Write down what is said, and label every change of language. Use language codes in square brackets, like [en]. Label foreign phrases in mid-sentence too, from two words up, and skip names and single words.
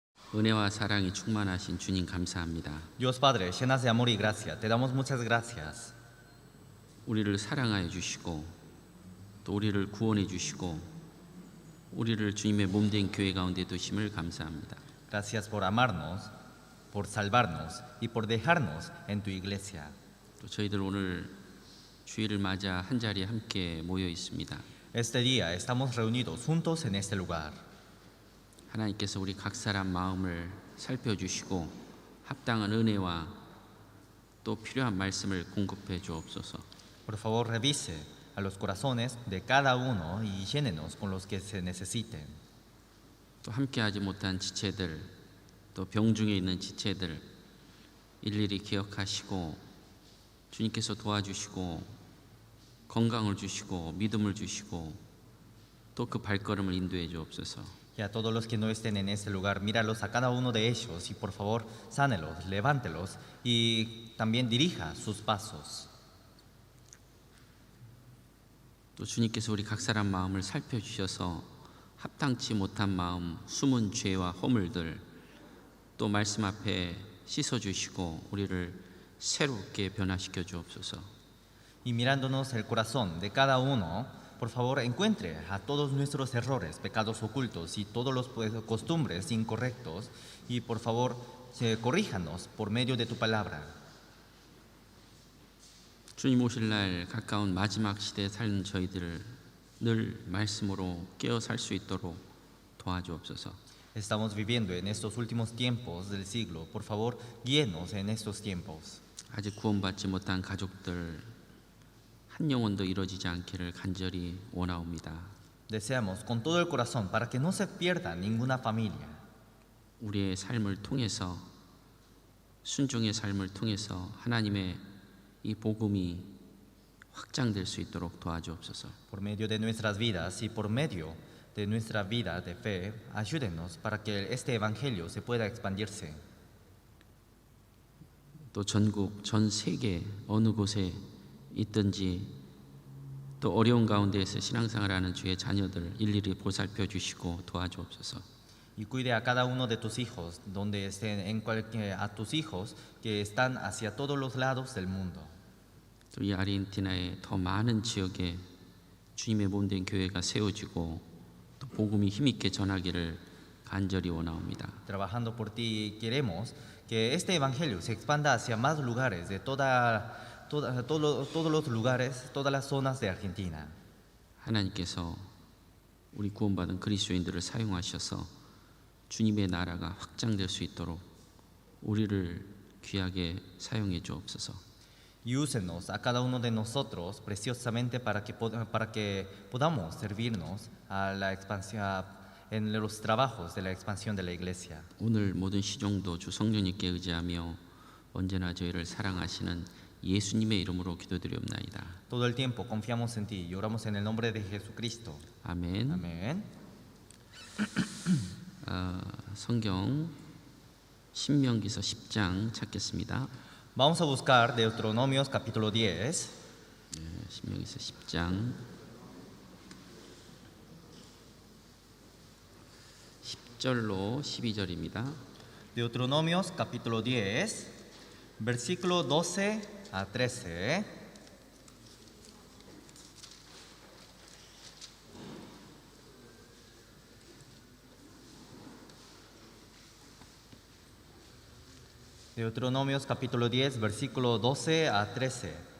[ko] 은혜와 사랑이 충만하신 주님 감사합니다. [es] Dios Padre, llenas de amor y gracia, te damos muchas gracias. [ko] 우리를 사랑하여 주시고 또 우리를 구원해 주시고 우리를 주님의 몸된 교회 가운데 두심을 감사합니다. [es] Gracias por amarnos, por salvarnos y por dejarnos en tu iglesia. [ko] 또 저희들 오늘 주일을 맞아 한 자리에 함께 모여 있습니다. [es] Este día estamos reunidos juntos en este lugar. [ko] 하나님께서 우리 각 사람 마음을 살펴주시고 합당한 은혜와 또 필요한 말씀을 공급해 주옵소서. [es] Por favor, revise a los corazones de cada uno y llénenos con los que se necesiten. [ko] 또 함께하지 못한 지체들, 또 병중에 있는 지체들 일일이 기억하시고 주님께서 도와주시고 건강을 주시고 믿음을 주시고 또 그 발걸음을 인도해 주옵소서. [es] Y a todos los que no estén en este lugar, míralos a cada uno de ellos y por favor, sánelos, levántelos y también dirija sus pasos. [ko] 또 주님께서 우리 각 사람 마음을 살펴주셔서 합당치 못한 마음, 숨은 죄와 허물들 또 말씀 앞에 씻어주시고 우리를 새롭게 변화시켜 주옵소서. [es] Y mirándonos el corazón de cada uno, por favor encuentre a todos nuestros errores, pecados ocultos y todos los costumbres incorrectos y por favor corríjanos por medio de tu palabra. [ko] 주님 오실 날 가까운 마지막 시대에 사는 저희들을 늘 말씀으로 깨어 살 수 있도록 도와주옵소서. [es] Estamos viviendo en estos últimos tiempos del siglo. Por favor, guíenos en estos tiempos. [ko] 아직 구원받지 못한 가족들 한 영혼도 이루어지지 않기를 간절히 원하옵니다. [es] Deseamos con todo el corazón para que no se pierda ninguna familia. [ko] 우리의 삶을 통해서 순종의 삶을 통해서 하나님의 이 복음이 확장될 수 있도록 도와주옵소서. [es] Por medio de nuestras vidas y por medio de nuestra vida de fe, ayúdenos para que este evangelio se pueda expandirse. [ko] 또 전국, 전 세계 어느 곳에 있든지 또 어려운 가운데에서 신앙생활하는 주의 자녀들 일일이 보살펴 주시고 도와주옵소서. [es] Y cuide a cada uno de tus hijos, donde estén a tus hijos que están hacia todos los lados del mundo. [ko] 또 이 아르헨티나의 더 많은 지역에 주님의 몸된 교회가 세워지고 또 복음이 힘있게 전하기를 간절히 원하옵니다. [es] Trabajando por ti, queremos que este evangelio se expanda hacia más lugares de todos los lugares, todas las zonas de Argentina. [ko] 하나님께서 우리 구원받은 그리스도인들을 사용하셔서 주님의 나라가 확장될 수 있도록 우리를 귀하게 사용해 주옵소서. [es] Y úsenos a cada uno de nosotros preciosamente para que podamos servirnos a la expansión, en los trabajos de la expansión de la iglesia. [ko] 오늘 모든 시종도 주 성령님께 의지하며 언제나 저희를 사랑하시는 예수님의 이름으로 기도드리옵나이다. [es] Todo el tiempo confiamos en ti y oramos en el nombre de Jesucristo. [ko] 아멘. [es] Amén. [ko] 성경 신명기서 10장 찾겠습니다. [es] Vamos a buscar Deuteronomios capítulo 10. [ko] 신명기서 10장 10절로 12절입니다. [es] Deuteronomios capítulo 10, versículo 12 a 13. Deuteronomios capítulo 10, versículo 12 a 13.